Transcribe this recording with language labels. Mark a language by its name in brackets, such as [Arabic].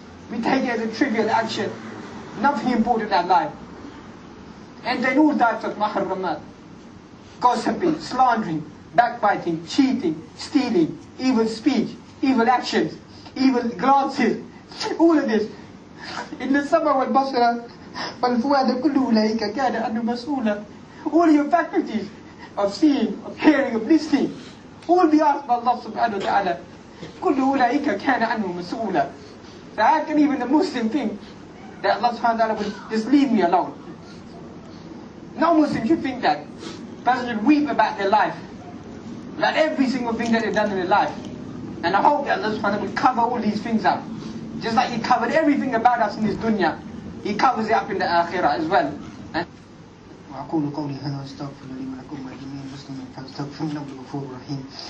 [English] We take it as a trivial action. Nothing important in our life. And then all types of muharramat. Gossiping, slandering, backbiting, cheating, stealing, evil speech, evil actions, evil glances. All of this. [Arabic] إن السمع والبصر والفؤاد كل أولئك كان عنه مسؤولا. [English] All your faculties of seeing, of hearing, of listening, who will be asked by Allah subhanahu wa ta'ala. [Arabic] كل أولئك كان عنه مسؤولا. [English] So how can even a Muslim think that Allah subhanahu wa ta'ala will just leave me alone? No Muslim should think that. Person should weep about their life, about every single thing that they've done in their life. And I hope that Allah subhanahu wa ta'ala will cover all these things up. Just like He covered everything about us in this dunya, He covers it up in the akhirah as well. [Arabic] وأقول قولي هذا واستغفر لي ولكم ولجميع المسلمين فاستغفروه إنه غفور رحيم.